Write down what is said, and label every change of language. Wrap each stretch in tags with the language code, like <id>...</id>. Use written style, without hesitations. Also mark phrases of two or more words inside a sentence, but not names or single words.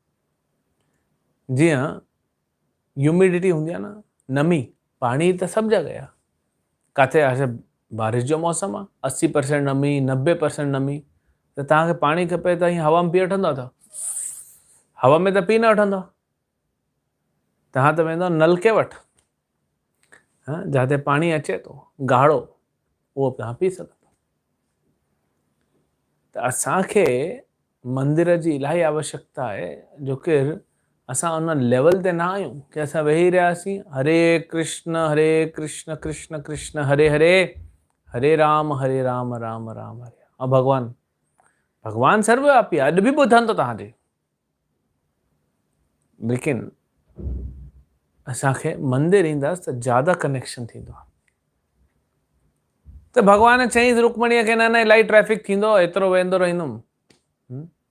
<sd>जीअं ह्यूमिडिटी हूंदी आहे न, नमी, पाणी त सभु जॻह आहे, किथे आहे बारिश जो मौसम आहे, 80% नमी, 90% नमी, त तव्हांखे पाणी खपे त हीअं हवा में पी वठंदो त हवा में त पी न वठंदो, तव्हां त वेंदो नलके वटि, जिते पाणी अचे थो गाढ़ो, उहो तव्हां पी सघो। त असांखे मंदिर जी इलाही आवश्यकता आहे, जो कि असां उन लेवल ते न आहियूं कि असां वेही रहियासीं हरे कृष्ण कृष्ण कृष्ण हरे हरे, हरे राम राम राम हरे। ऐं भॻवान सर्वव्यापी आहे, अॼु बि ॿुधनि थो तव्हांजे, लेकिन असांखे मंदिर ईंदासीं त ज्यादा कनेक्शन थींदो आहे। त भॻवान चईंसि रुक्मणीअ खे, न इलाही ट्रैफिक थींदो, एतिरो वेंदो रहंदुमि।</sd>